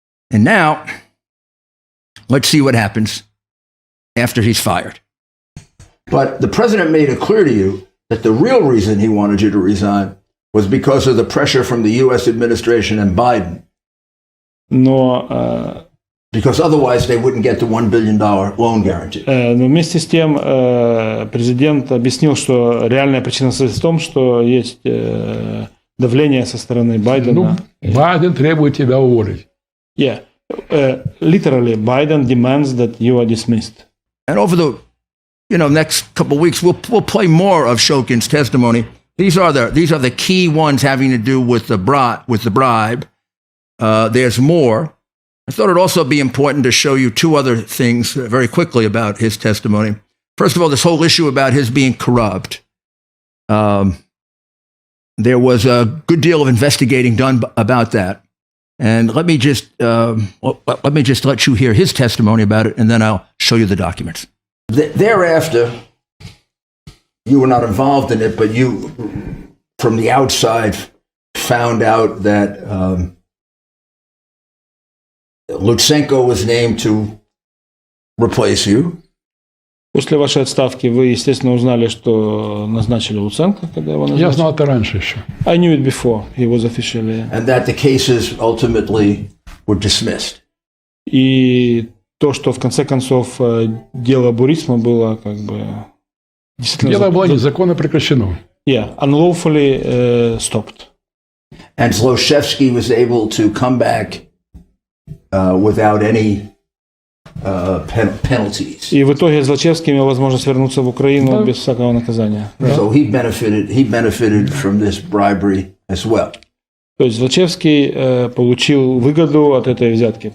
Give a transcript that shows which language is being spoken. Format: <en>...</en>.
<en>And now, let's see what happens after he's fired. But the president made it clear to you that the real reason he wanted you to resign was because of the pressure from the U.S. administration and Biden.</en> <ru>Но</ru> <en>Because otherwise they wouldn't get the $1 billion loan guarantee.</en> <ru>Но вместе с тем президент объяснил, что реальная причина состоит в том, что есть давление со стороны Байдена. Байден требует тебя уволить.</ru> <en>Yeah, literally, Biden demands that you are dismissed. And over the next couple of weeks, we'll play more of Shokin's testimony. These are the key ones having to do with the bribe. There's more. I thought it'd also be important to show you 2 other things very quickly about his testimony. First of all, this whole issue about his being corrupt. There was a good deal of investigating done about that. And let me just let you hear his testimony about it, and then I'll show you the documents. Thereafter, you were not involved in it, but you, from the outside, found out that Lutsenko was named to replace you.</en> <ru>После вашей отставки вы, естественно, узнали, что назначили Луценко, когда его назначили. Я знал это раньше еще.</ru> <en>I knew it before he was officially. And that the cases ultimately were dismissed.</en> <ru>И то, что в конце концов дело Бурисма было как бы действительно... Дело было незаконно прекращено.</ru> <en>Yeah, unlawfully stopped. And Zlochevsky was able to come back without any penalties.</en> <ru>И в итоге Злочевский имел возможность вернуться в Украину без всякого наказания.</ru> <en>So he benefited from this bribery as well.</en> <ru>То есть Злочевский получил выгоду от этой взятки.</ru>